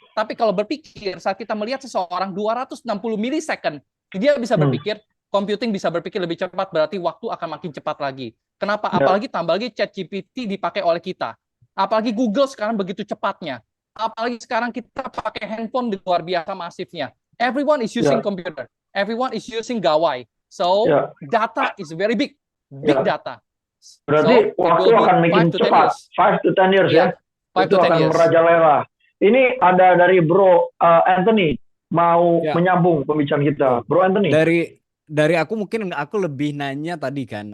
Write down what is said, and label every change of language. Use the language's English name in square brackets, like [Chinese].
[Indonesian] Tapi kalau berpikir saat kita melihat seseorang 260 milisecond, dia bisa berpikir, computing bisa berpikir lebih cepat, berarti waktu akan makin cepat lagi. Kenapa? Apalagi tambah lagi ChatGPT dipakai oleh kita. Apalagi Google sekarang begitu cepatnya. Apalagi sekarang kita pakai handphone di luar biasa masifnya. [English] Everyone is using computer. Everyone is using gawai. So data is very big data. [Indonesian] Berarti waktu akan makin cepat. [English] 5 to 10 years [Indonesian] ya. Itu akan merajalela. Ini ada dari Bro Anthony mau menyambung pembicaraan kita. Bro Anthony. Dari aku mungkin aku lebih nanya tadi kan.